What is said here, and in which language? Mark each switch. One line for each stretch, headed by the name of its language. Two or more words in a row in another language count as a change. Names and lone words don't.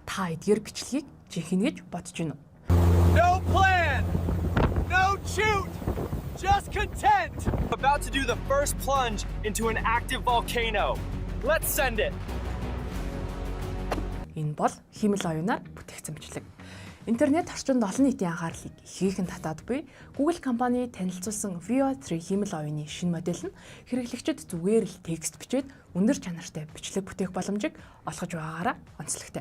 Mongolian: та эдгээр бичлэгийг жинхэнэ гэж бодож байна уу?
English: No plan! No shoot! Just content! About to do the first plunge into an active volcano. Let's send it!
Mongolian: Энэ бол хиймэл оюунаар бүтээгдсэн бичлэг. Интернет орчинд олон нийтийн анхаарлыг ихээхэн татаад буй Google компани танилцуулсан Veo 3 хиймэл оюуны шинэ модель нь хэрэглэгчид зүгээр л текст бичээд өндөр чанартай бичлэг бүтээх боломжийг олгож байгаагаараа онцлогтой.